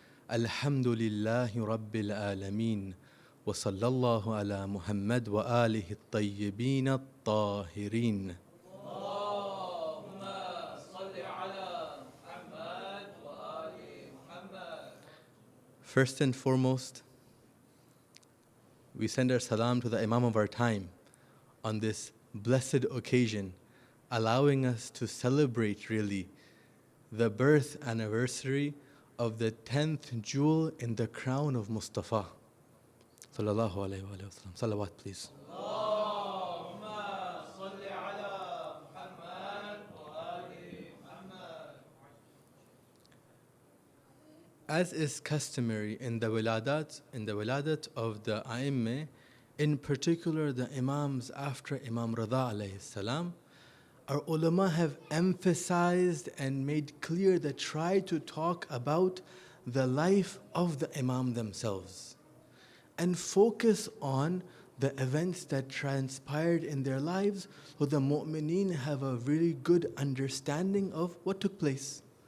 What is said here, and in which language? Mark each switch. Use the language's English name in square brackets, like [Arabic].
[Arabic] الحمد لله رب العالمين وصلى الله على محمد وآله الطيبين الطاهرين. اللهم صل على محمد وآل محمد. [English] First and foremost, we send our salam to the Imam of our time on this blessed occasion, allowing us to celebrate really the birth anniversary of the 10th jewel in the crown of Mustafa. [Arabic] Sallallahu alayhi wa sallam. [English] Salawat, please. [Arabic] اللهم صل على محمد وآل محمد. [English] As is customary in the wiladat of the A'immah, in particular the Imams after Imam Rida alayhi salam, our ulama have emphasized and made clear that try to talk about the life of the Imam themselves and focus on the events that transpired in their lives so the mu'mineen have a really good understanding of what took place.